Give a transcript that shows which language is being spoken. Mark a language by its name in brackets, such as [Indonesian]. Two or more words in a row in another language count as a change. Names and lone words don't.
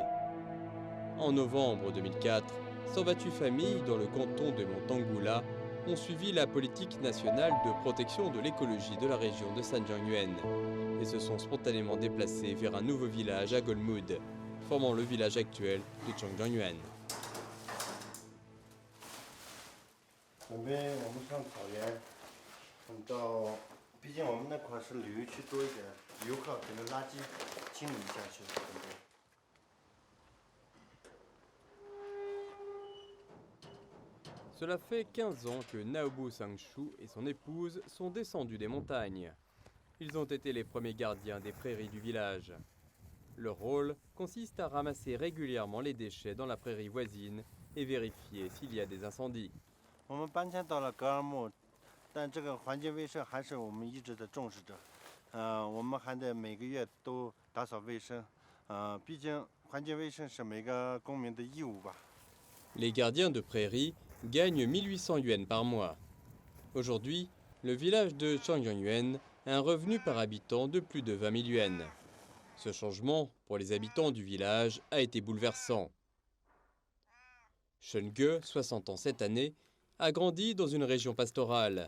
[French] En novembre 2004, 128 familles dans le canton de Montanggula ont suivi la politique nationale de protection de l'écologie de la région de Sanjiangyuan et se sont spontanément déplacées vers un nouveau village à Golmud, formant le village actuel de Changjiangyuan. [Chinese] 准备我们上草原，到，毕竟我们那块是旅游区多一点，游客可能垃圾清理一下去。准备。 [French] Cela fait 15 ans que Naobu Sangshu et son épouse sont descendus des montagnes. Ils ont été les premiers gardiens des prairies du village. Leur rôle consiste à ramasser régulièrement les déchets dans la prairie voisine et vérifier s'il y a des incendies. [Chinese] 我们搬迁到了格尔木，但这个环境卫生还是我们一直的重视着。我们还得每个月都打扫卫生。毕竟环境卫生是每个公民的义务吧。 [French] Les gardiens de prairie gagnent 1800 yuan par mois. Aujourd'hui, le village de Changjiangyuan a un revenu par habitant de plus de 20 000 yuan. Ce changement, pour les habitants du village, a été bouleversant. Shen Ge, 60 ans cette année, a grandi dans une région pastorale.